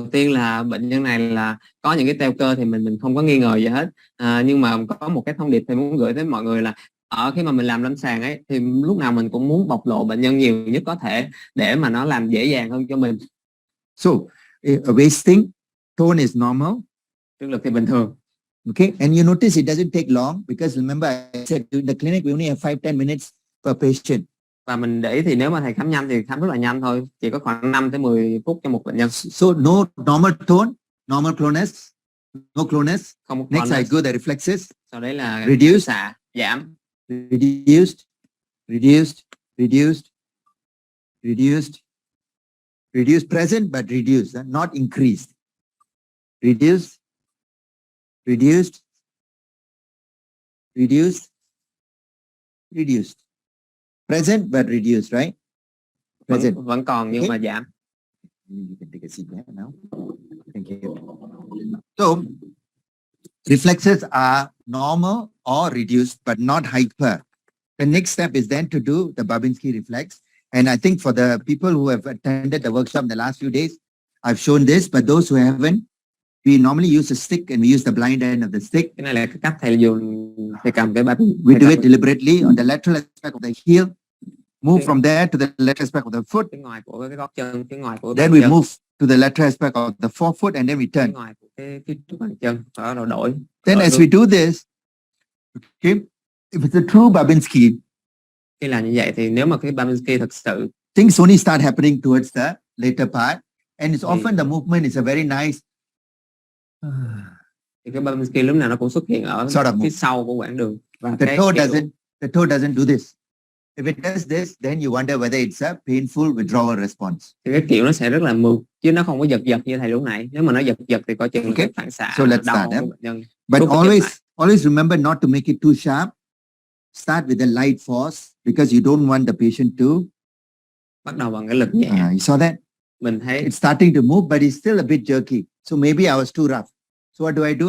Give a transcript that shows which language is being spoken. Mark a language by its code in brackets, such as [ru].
[vi] tiên là bệnh nhân này là có những cái teo cơ thì mình không có nghi ngờ gì hết. Nhưng mà có một cái thông điệp thì muốn gửi tới mọi người là khi mà mình làm lâm sàng ấy thì lúc nào mình cũng muốn bộc lộ bệnh nhân nhiều nhất có thể để mà nó làm dễ dàng hơn cho mình. [en] So, wasting tone is normal. [vi] Trương lực thì bình thường. [en] Okay, and you notice it doesn't take long because remember I said in the clinic we only have 5-10 minutes per patient. [vi] Và mình để ý thì nếu mà thầy khám nhanh thì khám rất là nhanh thôi, chỉ có khoảng 5 tới 10 phút cho một bệnh nhân. [en] So no normal tone, normal clonus, no clonus. [vi] Không [en] Next I go the reflexes. [vi] Sau đấy là [en] reduced, [vi] xạ, giảm. [en] Reduced, reduced, reduced, reduced, reduced, present but reduced, not increased. Reduced, reduced, reduced, reduced. Present but reduced, right? Present. [vi] Vẫn còn nhưng mà giảm. [en] You can take a seat there now. Thank you. So, reflexes are normal or reduced, but not hyper. The next step is then to do the Babinski reflex. And I think for the people who have attended the workshop in the last few days, I've shown this, but those who haven't, we normally use a stick and we use the blind end of the stick. [vi] Cái này là cái cách thầy dùng, thầy cầm cái bắp. [en] We do it deliberately on the lateral aspect of the heel. Move from there to the lateral aspect of the foot. [vi] Phía ngoài của cái gót chân, phía ngoài của [en] then we move to the lateral aspect of the forefoot and then we turn. [vi] Phía ngoài của cái trước bàn chân, rồi đổi. [en] Then as we do this, okay, if it's a true Babinski, [vi] khi làm như vậy thì nếu mà cái Babinski thực sự, [en] things only start happening towards the later part, and it's often the movement is a very nice. [vi] Thì cái Babinski lúc nào nó cũng xuất hiện ở phía sau của quãng đường. Và [en] the toe doesn't do this. If it does this, then you wonder whether it's a painful withdrawal response. [vi] Thì cái kiểu nó sẽ rất là mượt, chứ nó không có giật như thầy lúc nãy. Nếu mà nó giật thì coi chừng cái phản xạ. [en] So let's start. But always remember not to make it too sharp. Start with a light force because you don't want the patient to. [vi] Bắt đầu bằng cái lực nhẹ. [en] You saw that? [vi] Mình thấy [en] it's starting to move, but it's still a bit jerky. So maybe I was too rough. So what do?